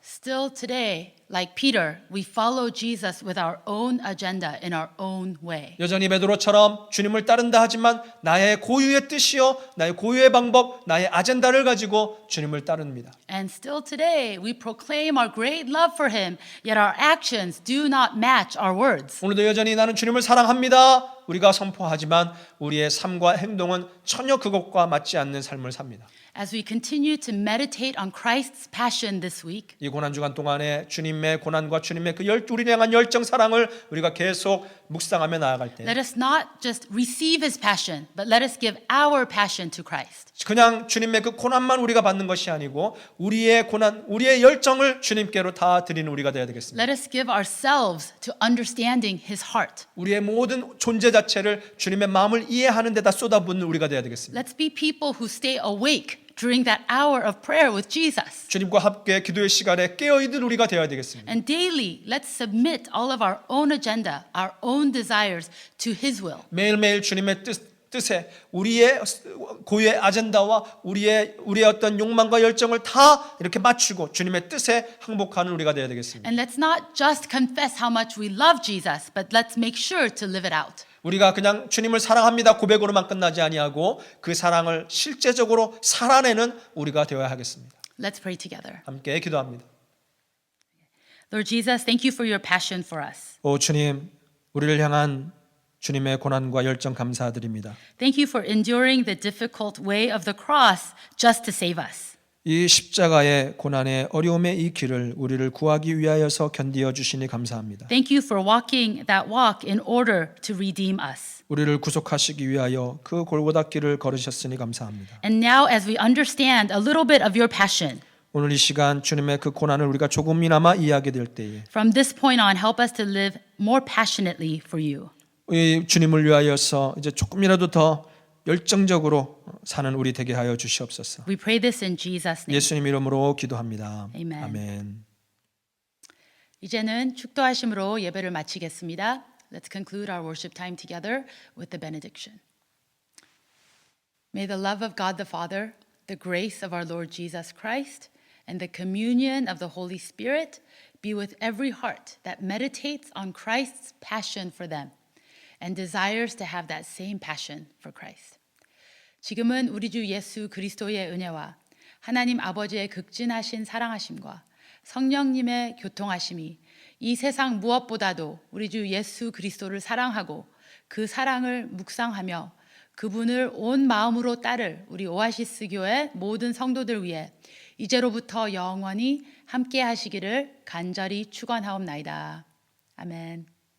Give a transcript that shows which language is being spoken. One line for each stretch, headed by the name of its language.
English: Still today, like Peter, we follow Jesus with our own agenda in our own way.
Korean: 여전히 베드로처럼 주님을 따른다 하지만 나의 고유의 뜻이요, 나의 고유의 방법, 나의 아젠다를 가지고 주님을 따릅니다.
English: And still today, we proclaim our great love for him, yet our actions do not match our words.
Korean: 오늘도 여전히 나는 주님을 사랑합니다. 우리가 선포하지만 우리의 삶과 행동은 전혀 그것과 맞지 않는 삶을 삽니다.
English: As we continue to meditate on Christ's passion this week,
Korean: 이 고난 주간 동안에 주님의 고난과 주님의 그 우리를 향한 열정 사랑을 우리가 계속 묵상하며 나아갈 때
English: let us not just receive his passion, but let us give our passion to Christ.
Korean: 그냥 주님의 그 고난만 우리가 받는 것이 아니고 우리의 고난, 우리의 열정을 주님께로 다 드리는 우리가 되어야 되겠습니다.
English: Let us give ourselves to understanding his heart.
Korean: 우리의 모든 존재 자체를 주님의 마음을 이해하는 데다 쏟아붓는 우리가 되어야 되겠습니다.
English: Let's be people who stay awake during that hour of prayer with Jesus.
Korean: 주님과 함께 기도의 시간에 깨어있는 우리가 되어야 되겠습니다.
English: And daily, let's submit all of our own agenda, our own desires to his will.
Korean: 매일매일 주님의 뜻에 우리의 고유의 아젠다와 우리의 어떤 욕망과 열정을 다 이렇게 맞추고 주님의 뜻에 항복하는 우리가 되어야 되겠습니다.
English: And let's not just confess how much we love Jesus, but let's make sure to live it out.
Korean: 우리가 그냥 주님을 사랑합니다 고백으로만 끝나지 아니하고 그 사랑을 실제적으로 살아내는 우리가 되어야 하겠습니다.
English: Let's pray together.
Korean: 함께 기도합니다.
English: Lord Jesus, thank you for your passion for us.
Korean: 오 주님, 우리를 향한 주님의 고난과 열정 감사드립니다.
English: Thank you for enduring the difficult way of the cross just to save us.
Korean: 이 십자가의 고난의 어려움의 이 길을 우리를 구하기 위하여서 견디어 주시니 감사합니다.
English: Thank you for walking that walk in order to redeem us.
Korean: 우리를 구속하시기 위하여 그 골고다 길을 걸으셨으니 감사합니다.
English: And now as we understand a little bit of your passion,
Korean: 오늘 이 시간 주님의 그 고난을 우리가 조금이나마 이해하게 될 때에
English: from this point on, help us to live more passionately for you.
Korean: 이 주님을 위하여서 이제 조금이라도 더 열정적으로 사는 우리 되게 하여 주시옵소서.
English: We pray this in Jesus' name.
Korean: 예수님 이름으로 기도합니다.
English: Amen.
Korean: 아멘. 이제는 축도하심으로 예배를 마치겠습니다.
English: Let's conclude our worship time together with the benediction. May the love of God the Father, the grace of our Lord Jesus Christ, and the communion of the Holy Spirit be with every heart that meditates on Christ's passion for them and desires to have that same passion for Christ.
Korean: 지금은 우리 주 예수 그리스도의 은혜와 하나님 아버지의 극진하신 사랑하심과 성령님의 교통하심이 이 세상 무엇보다도 우리 주 예수 그리스도를 사랑하고 그 사랑을 묵상하며 그분을 온 마음으로 따를 우리 오아시스 교회 모든 성도들 위해 이제로부터 영원히 함께 하시기를 간절히 축원하옵나이다. 아멘.